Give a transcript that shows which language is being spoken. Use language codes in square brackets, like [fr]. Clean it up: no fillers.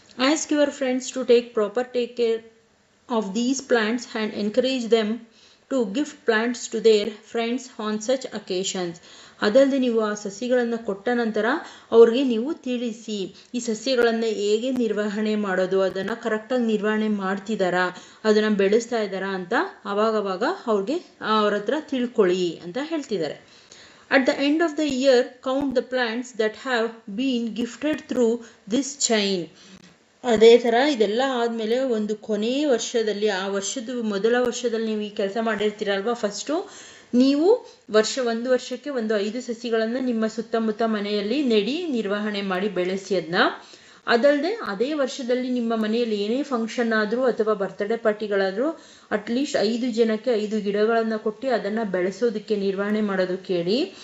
[en] Ask your friends to take care of these plants and encourage them to gift plants to their friends on such occasions. [kn] ಅದಲ್ಲದೆ ನೀವು ಆ ಸಸಿಗಳನ್ನು ಕೊಟ್ಟ ನಂತರ ಅವ್ರಿಗೆ ನೀವು ತಿಳಿಸಿ, ಈ ಸಸ್ಯಗಳನ್ನು ಹೇಗೆ ನಿರ್ವಹಣೆ ಮಾಡೋದು, ಅದನ್ನು ಕರೆಕ್ಟಾಗಿ ನಿರ್ವಹಣೆ ಮಾಡ್ತಿದ್ದಾರಾ, ಅದನ್ನು ಬೆಳೆಸ್ತಾ ಇದ್ದಾರಾ ಅಂತ ಆವಾಗವಾಗ ಅವ್ರ ಹತ್ರ ತಿಳ್ಕೊಳ್ಳಿ ಅಂತ ಹೇಳ್ತಿದ್ದಾರೆ. [en] At the end of the year, count the plants that have been gifted through this chain. [kn] ಅದೇ ಥರ ಇದೆಲ್ಲ ಆದಮೇಲೆ ಒಂದು ಕೊನೆಯ ವರ್ಷದಲ್ಲಿ, ಆ ಮೊದಲ ವರ್ಷದಲ್ಲಿ ನೀವು ಈ ಕೆಲಸ ಮಾಡಿರ್ತೀರಲ್ವ, ಫಸ್ಟು ನೀವು ಒಂದು ವರ್ಷಕ್ಕೆ 5 ಸಸಿಗಳನ್ನು ನಿಮ್ಮ ಸುತ್ತಮುತ್ತ ಮನೆಯಲ್ಲಿ ನೆಡಿ ನಿರ್ವಹಣೆ ಮಾಡಿ ಬೆಳೆಸಿ ಅದನ್ನ. ಅದಲ್ಲದೆ ಅದೇ ವರ್ಷದಲ್ಲಿ ನಿಮ್ಮ ಮನೆಯಲ್ಲಿ ಏನೇ ಫಂಕ್ಷನ್ ಆದರೂ ಅಥವಾ ಬರ್ತ್ಡೇ ಪಾರ್ಟಿಗಳಾದರೂ ಅಟ್ಲೀಸ್ಟ್ 5 ಜನಕ್ಕೆ 5 ಗಿಡಗಳನ್ನು ಕೊಟ್ಟು ಅದನ್ನು ಬೆಳೆಸೋದಕ್ಕೆ ನಿರ್ವಹಣೆ ಮಾಡೋದಕ್ಕೆ ಹೇಳಿ.